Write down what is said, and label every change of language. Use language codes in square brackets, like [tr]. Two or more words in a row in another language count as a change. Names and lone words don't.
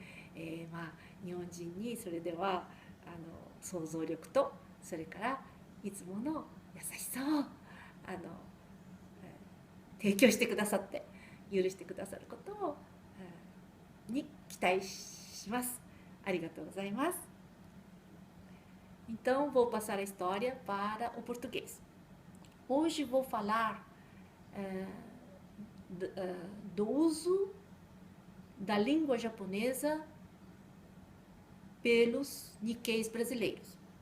[ja] 日本人にそれでは想像力と、それからいつもの優しさを提供してくださって許してくださることをに期待します。ありがとうございます。 [pt] Então, vou passar a história para o português. Hoje vou falar do uso da língua japonesa pelos Nikkeis brasileiros.